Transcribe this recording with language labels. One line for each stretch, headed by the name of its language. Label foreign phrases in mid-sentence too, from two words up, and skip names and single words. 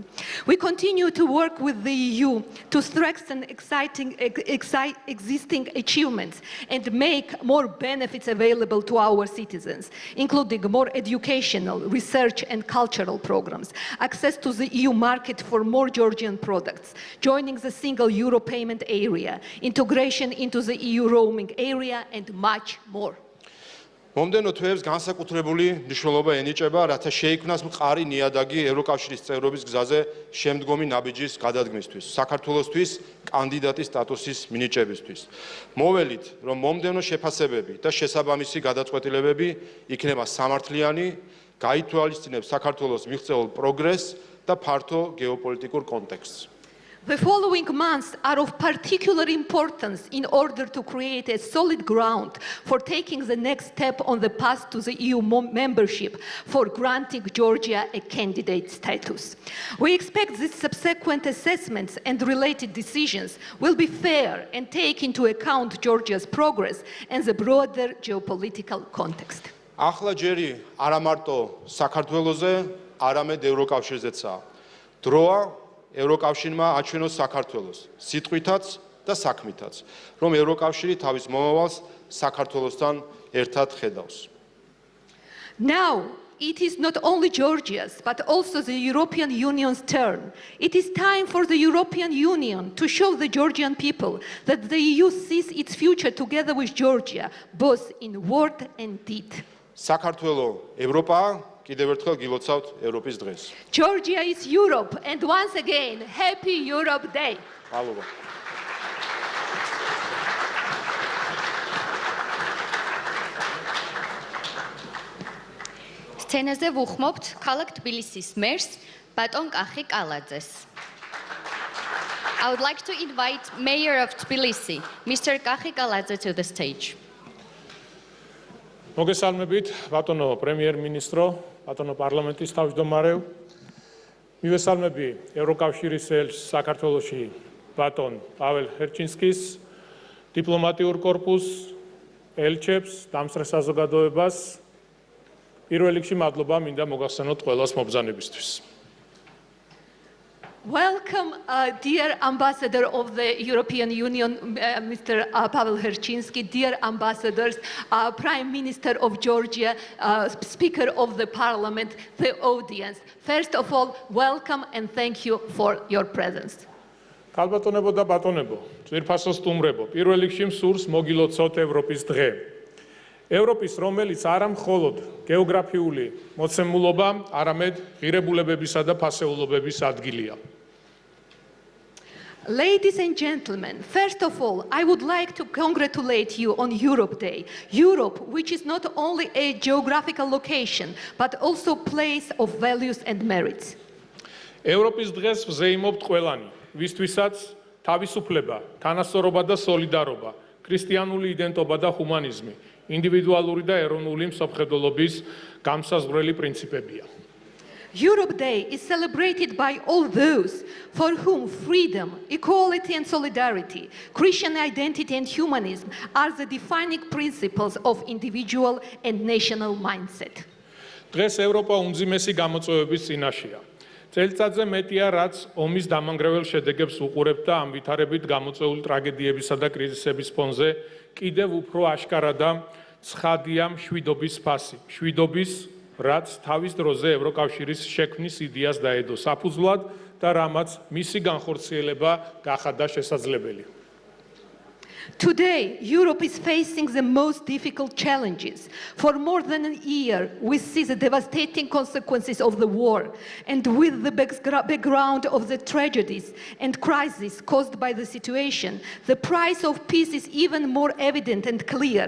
English: We continue to work with the EU to strengthen existing achievements and make more benefits available to our citizens, including more educational, research and cultural programs, access to the EU market for more Georgian products, joining the single euro payment area, integration into the EU roaming area, and much more.
Georgian: მომდენო თვეებს განსაკუთრებული მნიშვნელობა ენიჭება, რათა შეიქმნას მყარი ნიადაგი ევროკავშირის წევრობის გზაზე შემდგომი ნაბიჯის გადადგმისთვის, საქართველოსთვის კანდიდატის სტატუსის მინიჭებისთვის. მოველით, რომ მომდენო შეფასებები და შესაბამისი გადაწყვეტილებები იქნება სამართლიანი, გაითვალისწინებს საქართველოს მიღწეულ პროგრესს და ფართო გეოპოლიტიკურ კონტექსტს.
English: The following months are of particular importance in order to create a solid ground for taking the next step on the path to the EU membership for granting Georgia a candidate status. We expect these subsequent assessments and related decisions will be fair and take into account Georgia's progress and the broader geopolitical context.
Georgian: ახლა ჯერი არა მარტო საქართველოზე, არამედ ევროკავშირზეცაა. დროა ევროკავშირმა აჩვენოს საქართველოს სიტყვითაც და საქმითაც, რომ ევროკავშირი თავის მომავალს საქართველოსთან ერთად ხედავს.
English: Now, it is not only Georgia's, but also the European Union's turn. It is time for the European Union to show the Georgian people that the EU sees its future together with Georgia, both in word and deed.
Georgian: საქართველო ევროპაა, კიდევ ერთხელ გილოცავთ ევროპის დღეს.
English: Georgia is Europe, and once again, Happy Europe Day.
Georgian: მადლობა. სცენაზე ვუხმობთ ქალაქ თბილისის მერს ბატონ კახი კალაძეს.
English: I would like to invite Mayor of Tbilisi, Mr. Kachi Kaladze, to the stage.
Georgian: მოგესალმებით, ბატონო პრემიერ-მინისტრო, ბატონო პარლამენტის თავმჯდომარე. მივესალმები ევროკავშირის ელჩს საქართველოში ბატონ პაվել ჰერჩინსკის, დიპლომატიურ კორპუსს, ელჩებს, დამსწრე საზოგადოებას. პირველ რიგში მადლობა მინდა მოგახსენოთ ყველას მობრძანებისთვის.
English: Welcome, dear Ambassador of the European Union, Mr. Pavel Herchinsky, dear ambassadors, Prime Minister of Georgia, Speaker of the Parliament, the audience. First of all, welcome and thank you for your presence.
Georgian: ქალბატონებო და ბატონებო, ძვირფასო სტუმრებო, პირველ რიგში მსურს მოგილოცოთ ევროპის დღე. ევროპის, რომელიც არა მხოლოდ გეოგრაფიული მოცემულობა, არამედ ღირებულებებისა და ფასეულობების ადგილია.
English: Ladies and gentlemen, first of all, I would like to congratulate you on Europe Day. Europe, which is not only a geographical location, but also a place of values and merits.
Georgian: ევროპის დღეს ვზეიმობთ ყველანი, ვისთვისაც თავისუფლება, თანასწორობა და სოლიდარობა, ქრისტიანული იდენტობა და ჰუმანიზმი, ინდივიდუალური და ეროვნული მსოფლმხედველობის გამსაზღვრელი პრინციპებია.
English: Europe Day is celebrated by all those for whom freedom, equality and solidarity, Christian identity and humanism are the defining principles of individual and national mindset.
Georgian: დღეს ევროპა უმძიმესი გამოწვევების წინაშეა. წელიწადზე მეტია, რაც ომის დამანგრეველ შედეგებს უყურებთ და ამ ვითარებით გამოწვეული ტრაგედიებისა და კრიზისების ფონზე კიდევ უფრო აშკარა და ცხადია მშვიდობის ფასი. მშვიდობის, რაც თავის დროზე ევროკავშირის შექმნის იდეას დაედო საფუძვლად და რამაც მისი განხორციელება გახადა შესაძლებელი.
English: Today, Europe is facing the most difficult challenges. For more than a year, we see the devastating consequences of the war, and with the background of the tragedies and crises caused by the situation, the price of peace is even more evident and clear.